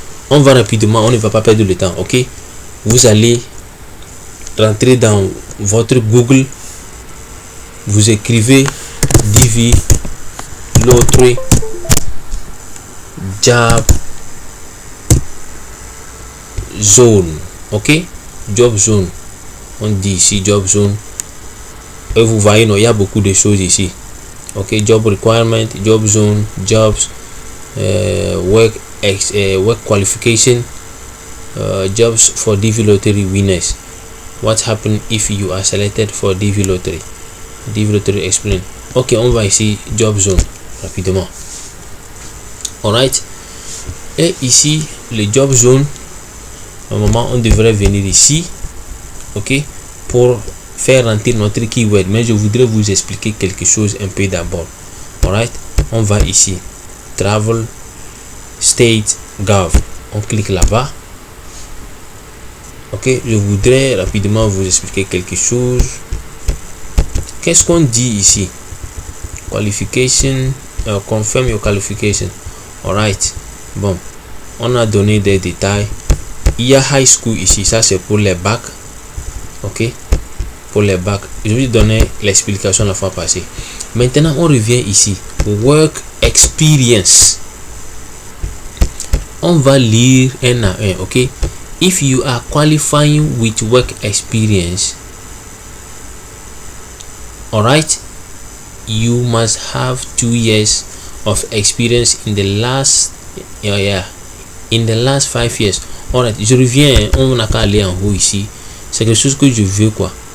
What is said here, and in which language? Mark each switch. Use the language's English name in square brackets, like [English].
[French] On va rapidement, on ne va pas perdre le temps, ok. Vous allez rentrer dans votre Google, vous écrivez DV Loterie Job Zone, ok, Job Zone, on dit ici Job Zone, et vous voyez, non, il y a beaucoup de choses ici, ok. [English] Job Requirement, Job Zone, Jobs, work qualification, Jobs for DV Lottery winners. What happens if you are selected for DV Lottery? DV Lottery explain. [French] Ok, on va ici Job Zone rapidement. Alright, et ici le Job Zone, normalement on devrait venir ici, ok, pour faire rentrer notre keyword, mais je voudrais vous expliquer quelque chose un peu d'abord. Alright, on va ici Travel State Gov, on clique là-bas. Ok, je voudrais rapidement vous expliquer quelque chose. Qu'est-ce qu'on dit ici? [English] Qualification, confirm your qualification. [French] Alright, bon, on a donné des détails. Il y a high school ici, ça c'est pour les bacs, ok, pour les bacs. Je vais donner l'explication la fois passée. Maintenant on revient ici, work experience. On va lire un à un, ok. [English] If you are qualifying with work experience, alright, you must have 2 years of experience in the last in the last 5 years. [French] Alright, je reviens, on n'a qu'à aller en haut ici. C'est quelque chose que je veux, quoi.